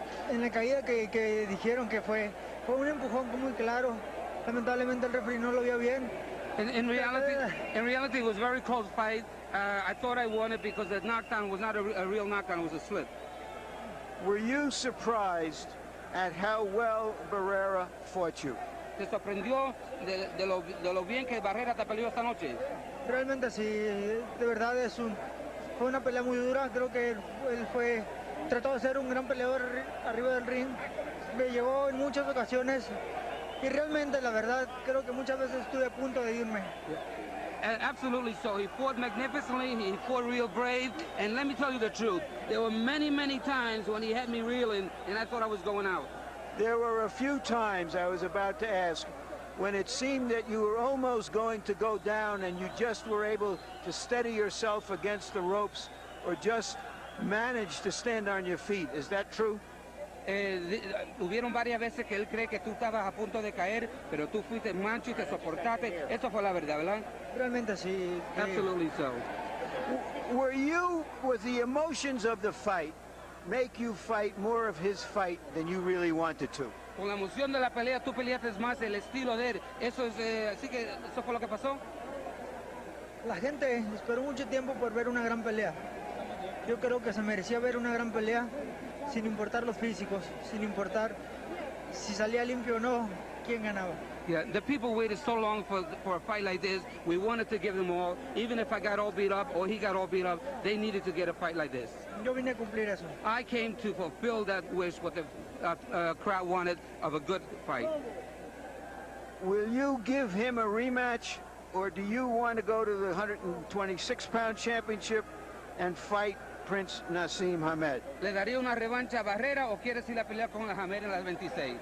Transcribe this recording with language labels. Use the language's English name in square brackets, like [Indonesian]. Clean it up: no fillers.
[Spanish] En la caída que dijeron que fue un empujón muy claro. Lamentablemente el referee no lo vio bien. [English] In reality, it was a very close fight. I thought I won it because the knockdown was not a real knockdown, it was a slip. Were you surprised at how well Barrera fought you? [Spanish] ¿Te sorprendió de lo bien que Barrera te peleó esta noche? Realmente sí, de verdad fue una pelea muy dura. Creo que él trató de ser un gran peleador arriba del ring. Me llevó en muchas ocasiones y realmente, la verdad, creo que muchas veces estuve a punto de irme. [English] Absolutely so. He fought magnificently, he fought real brave, and let me tell you the truth, there were many, many times when he had me reeling and I thought I was going out. There were a few times, I was about to ask, when it seemed that you were almost going to go down and you just were able to steady yourself against the ropes or just manage to stand on your feet. Is that true? [Spanish] Hubieron varias veces que él cree que tú estabas a punto de caer, pero tú fuiste mancho y te soportaste. Eso fue la verdad, ¿verdad? Realmente sí. [English] Absolutely so. Were you, with the emotions of the fight, make you fight more of his fight than you really wanted to? [Spanish] Con la emoción de la pelea, tú peleaste más el estilo de él. Eso es, así que eso fue lo que pasó. La gente esperó mucho tiempo por ver una gran pelea. Yo creo que se merecía ver una gran pelea, sin importar los físicos, sin importar si salía limpio o no, quién ganaba. [English] Yeah, the people waited so long for a fight like this. We wanted to give them all. Even if I got all beat up or he got all beat up, they needed to get a fight like this. [Spanish] Yo vine a cumplir eso. [English] I came to fulfill that wish, what the crowd wanted, of a good fight. Will you give him a rematch, or do you want to go to the 126-pound championship and fight Prince Naseem Hamed? [Spanish] ¿Le daría una revancha a Barrera o quieres ir a pelear con Hamed en las 26?